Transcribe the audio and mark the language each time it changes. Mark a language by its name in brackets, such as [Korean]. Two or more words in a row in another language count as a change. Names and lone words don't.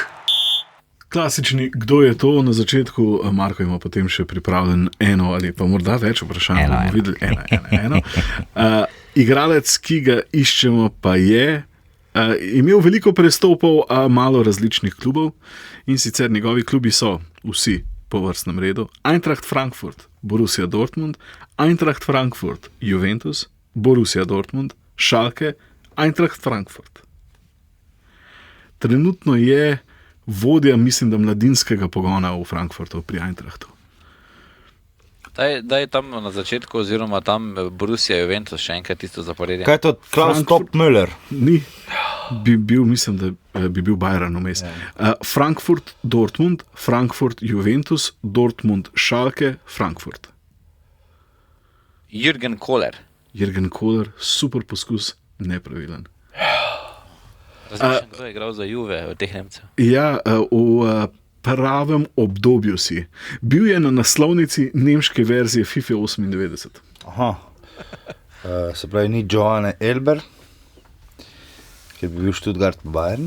[Slovenian] Klasični, kdo je to na začetku, Marko ima potem še pripravljen eno ali pa morda več vprašanj. Eno. Igralec, ki ga iščemo, pa je imel veliko prestopov, a malo različnih klubov, in sicer njegovi klubi so vsi po vrstnem redu: Eintracht Frankfurt, Borussia Dortmund, Eintracht Frankfurt, Juventus, Borussia Dortmund, Schalke, Eintracht Frankfurt. Trenutno je vodja, mislim, da mladinskega pogona v Frankfurtu pri Eintrachtu. Da je tam na začetku, oziroma tam Borussia Juventus še enkrat tisto zaporedje. Kaj je to? Klaus Toppmöller? Ni. Mislim, da bi bil Bayern vmes. Frankfurt, Dortmund, Frankfurt, Juventus, Dortmund, Schalke, Frankfurt. Jürgen Kohler. Jürgen Kohler, super poskus, nepravilen. Razmišljam, kdo je igral za Juve od teh Nemcev. Ja, v pravem obdobju si. Bil je na naslovnici nemške verzije FIFA 98. Aha. Se pravi, ni Johanne Elber, ker bi bil Stuttgart Bayern.